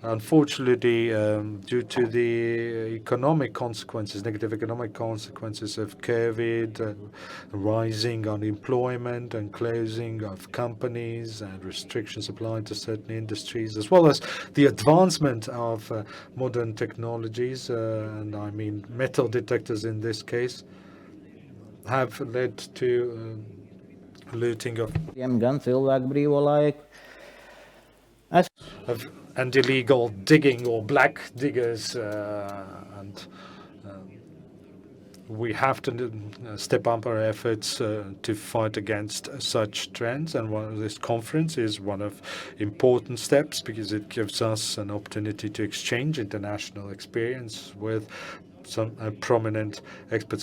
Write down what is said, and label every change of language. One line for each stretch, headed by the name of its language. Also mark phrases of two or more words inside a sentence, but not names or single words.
English: Unfortunately, due to the economic consequences, negative economic consequences of COVID, rising unemployment and closing of companies and restrictions applied to certain industries, as well as the advancement of modern technologies, and I mean metal detectors in this case, have led to looting of
Latvian: gan cilvēku brīvo laiku.
English: and illegal digging or black diggers, and we have to step up our efforts to fight against such trends. And this conference is one of important steps because it gives us an opportunity to exchange international experience with some prominent experts.